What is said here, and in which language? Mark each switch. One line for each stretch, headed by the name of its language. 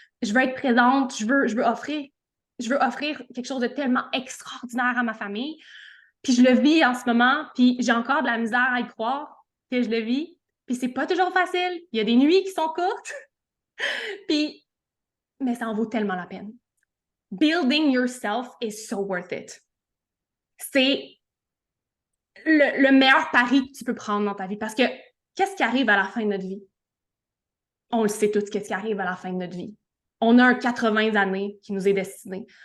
French: Je veux être présente, je veux offrir quelque chose de tellement extraordinaire à ma famille. Puis je le vis en ce moment, puis j'ai encore de la misère à y croire que je le vis. Puis c'est pas toujours facile. Il y a des nuits qui sont courtes. Puis, mais ça en vaut tellement la peine.
English: Building yourself is so worth it.
French: C'est le meilleur pari que tu peux prendre dans ta vie parce que qu'est-ce qui arrive à la fin de notre vie? On le sait tous, qu'est-ce qui arrive à la fin de notre vie. On a un 80 années qui nous est destiné.